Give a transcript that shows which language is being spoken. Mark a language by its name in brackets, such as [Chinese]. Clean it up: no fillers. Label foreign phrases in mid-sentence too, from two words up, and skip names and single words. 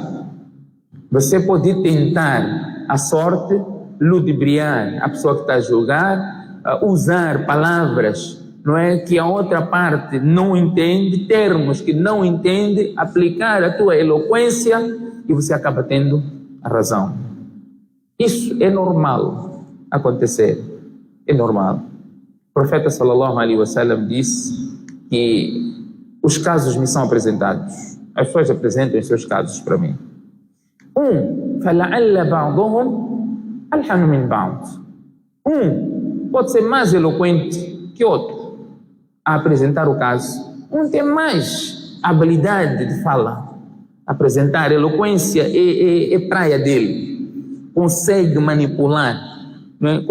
[Portuguese] Você pode tentar a sorte, ludibriar a pessoa que está a julgar, usar palavras, não é, que a outra parte não entende, termos que não entende, aplicar a tua eloquência e você acaba tendo a razão. Isso é normal acontecer, é normal. O profeta [Arabic] صلى الله عليه وسلم [Portuguese] disse que os casos me são apresentados, as pessoas apresentam os seus casos para mim. [Arabic] فَلَعَلَّ بَعْضُهُمْ أَلْحَنُ مِنْ بَعْضٍ. [Portuguese] Pode ser mais eloquente que outro a apresentar o caso. Tem mais habilidade de fala, apresentar, eloquência é praia dele, consegue manipular, não é?